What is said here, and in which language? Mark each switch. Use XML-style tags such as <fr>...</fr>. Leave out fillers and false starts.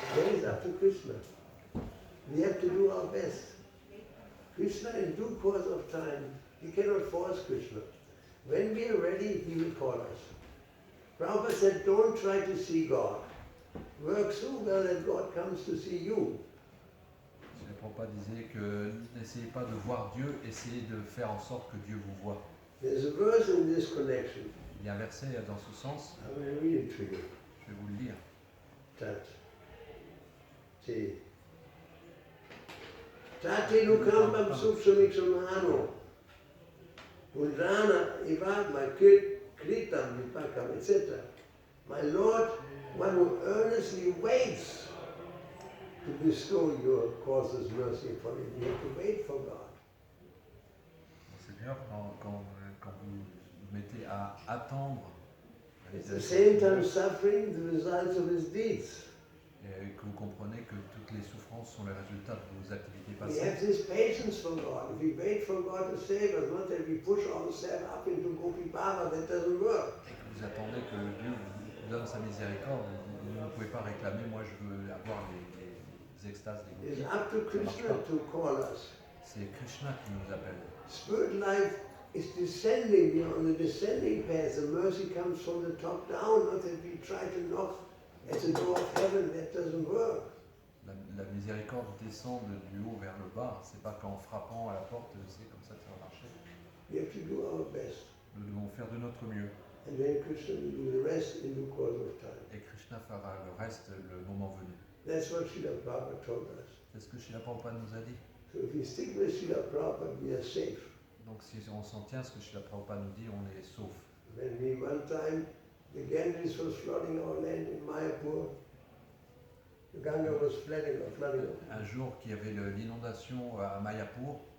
<en>that is up to Krishna. We have to do our best. Krishna in due course of time, we cannot force Krishna. When we are ready, he will call us. Prabhupada said, don't try to see God. Work so well that God comes to see you.</en> <fr>Le Prabhupada disait que n'essayez pas de voir Dieu, essayez de faire en sorte que Dieu vous voie.</fr> <en>There's a verse in this connection.</en> <fr>Il y a un verset dans ce sens,</fr> <en>I will read it to you.</en> <fr>je vais vous le lire. Tat. Te. Tate nukambam supsumixum hano. Undrana ivad my kritam vipakam, etc.</fr> <en>My Lord, one who earnestly waits to bestow your causes mercy for you. You have to wait for God.</en> <fr>Seigneur, quand vous vous mettez à attendre</fr> <en>At the same time suffering the results of his deeds.</en> <fr>et que vous comprenez que toutes les souffrances sont les résultats de vos activités</fr> <en>We have</en> <fr>passées.</fr> <en>this patience for God. If we wait for God to save us, not that we push ourselves up into Gopi Baba, that doesn't work.</en> <fr>Et que vous attendez que Dieu vous donne sa miséricorde, vous ne pouvez pas réclamer, moi je veux avoir les extases des</fr> <en>It's</en> <fr>gopis.</fr> <en>up to Krishna to call us.</en> <fr>C'est Krishna qui nous appelle.</fr> <en>Spirit life is descending, we are on the descending path. The mercy comes from the top down, not that we try to knock at the door of heaven, that doesn't work.</en> <fr>La miséricorde descend du haut vers le bas, c'est pas qu'en frappant à la porte, c'est comme ça que ça va marcher.</fr> <en>We have to do our best.</en> <fr>Nous devons faire de notre mieux.</fr> <en>And then Krishna will do the rest in due course of time.</en> <fr>Et Krishna fera le reste le moment venu.</fr> <en>That's what Srila Prabhupada told us.</en> <fr>C'est ce que Srila Prabhupada nous a dit.</fr> <en>So if we stick with Srila Prabhupada, we are safe.</en> <fr>Donc si on s'en tient à ce que Srila Prabhupada nous dit, on est sauf.</fr> <en>When we one time, the Ganges was flooding our land in Mayapur, the Ganga was flooding.</en> <fr>Un jour qu'il y avait l'inondation à Mayapur,</fr>